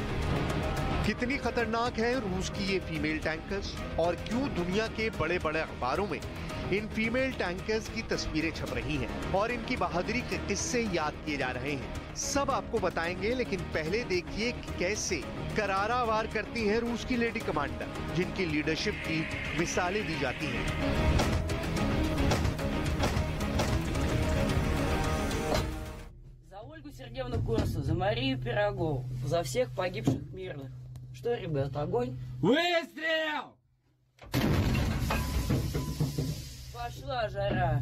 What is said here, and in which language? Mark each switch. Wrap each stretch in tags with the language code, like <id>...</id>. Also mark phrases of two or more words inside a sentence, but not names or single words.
<hi>कितनी खतरनाक है रूस की ये</hi> <en>female tankers</en> <hi>और क्यों दुनिया के बड़े बड़े अखबारों में इन</hi> <en>female tankers</en> <hi>की तस्वीरें छप रही हैं और इनकी बहादुरी के किस्से याद किए जा रहे हैं, सब आपको बताएंगे। लेकिन पहले देखिए कि कैसे करारा वार करती हैं रूस की</hi> <en>lady commander</en> <hi>जिनकी लीडरशिप की मिसालें दी जाती हैं।</hi> <ru>За Ольгу Сергеевну Курсу, за Марию Пирогову, за всех погибших мирных. Что, ребята, огонь? Выстрел! Пошла жара.</ru>